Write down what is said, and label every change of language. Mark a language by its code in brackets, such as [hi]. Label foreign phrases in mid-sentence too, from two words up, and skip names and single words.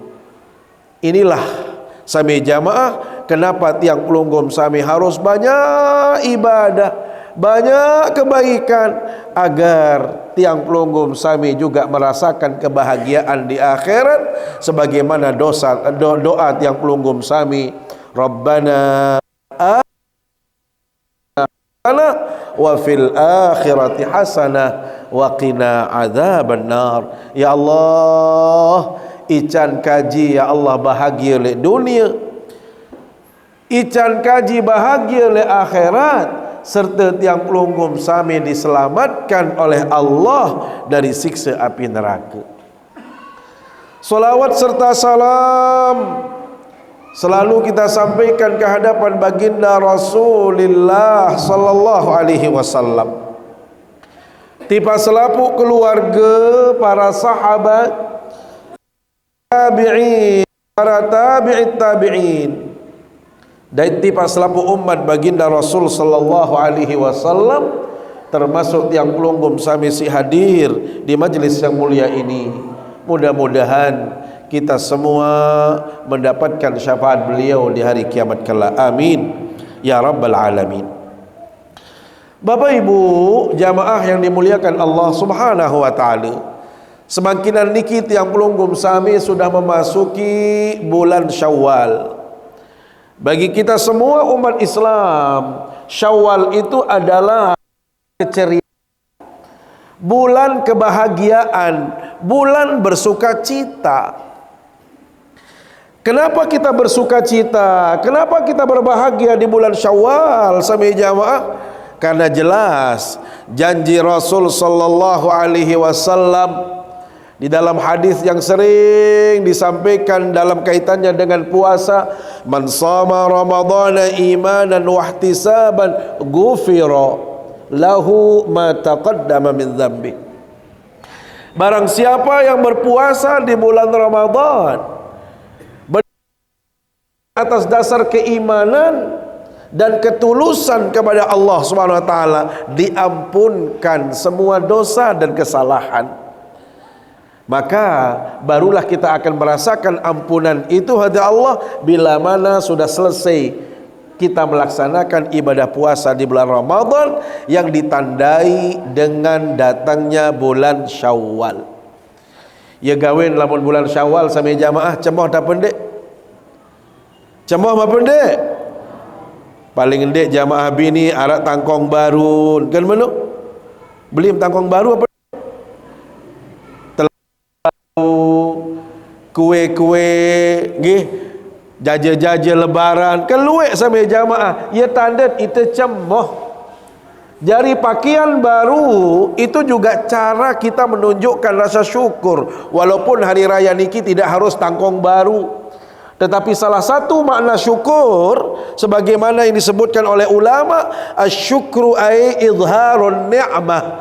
[id] Inilah sami jamaah, kenapa [sas] tiang pelunggum sami [id] harus banyak ibadah, banyak kebaikan, agar [sas] tiang pelunggum sami [id] juga merasakan kebahagiaan di akhirat sebagaimana doa [sas] tiang pelunggum sami, [ar] ربنا آتنا وفي الآخرة حسنة وقنا عذاب النار. [id] Ya Allah, [sas] ican kaji [id] ya Allah bahagia le dunia, [sas] ican kaji bahagia le akhirat, [id] serta [sas] tiang pelunggum sami [id] diselamatkan oleh Allah dari siksa api neraka. Salawat serta salam selalu kita sampaikan ke hadapan baginda Rasulullah [ar] صلى الله عليه وسلم, [id] tipa selapu keluarga, para sahabat, tabi'in, para tabi'it tabi'in, dan tipa selapu umat baginda Rasul [ar] صلى الله عليه وسلم, [id] termasuk [sas] tiang pelunggum sami si [id] hadir di majlis yang mulia ini. Mudah-mudahan kita semua mendapatkan syafaat beliau di hari kiamat kelak. [ar] آمين يا رب العالمين. [id] Bapak Ibu jamaah yang dimuliakan Allah [ar] سبحانه وتعالى, [sas] semakinan niki tiang pelunggum sami [id] sudah memasuki bulan Syawal. Bagi kita semua umat Islam, Syawal itu adalah keceriaan, bulan kebahagiaan, bulan bersukacita. Kenapa kita bersukacita? Kenapa kita berbahagia di bulan Syawal sami jamaah? Karena jelas janji Rasul [ar] صلى الله عليه وسلم [id] di dalam hadis yang sering disampaikan dalam kaitannya dengan puasa, [ar] من صام رمضان إيمانا واحتسابا غفر له ما تقدم من ذنبه. [id] Barang siapa yang berpuasa di bulan Ramadan atas dasar keimanan dan ketulusan kepada Allah [ar] سبحانه وتعالى, [id] diampunkan semua dosa dan kesalahan. Maka barulah kita akan merasakan ampunan itu hadi Allah bila mana sudah selesai kita melaksanakan ibadah puasa di bulan Ramadan yang ditandai dengan datangnya bulan Syawal. [sas] Ya gawin lamun bulan Syawal sami jamaah cemoh dah pendek. Cemoh apa pendek? Paling endek jamaah bini arak tangkong baru. [id] Kan mana? Beli tangkong baru apa? Kue-kue nggih, jaja-jaja lebaran keluek sampai jamaah, ya tanda itu cemoh. Jari pakaian baru itu juga cara kita menunjukkan rasa syukur, walaupun hari raya niki tidak harus tangkong baru, tetapi salah satu makna syukur sebagaimana yang disebutkan oleh ulama, [ar] الشكر أي إظهار النعمة.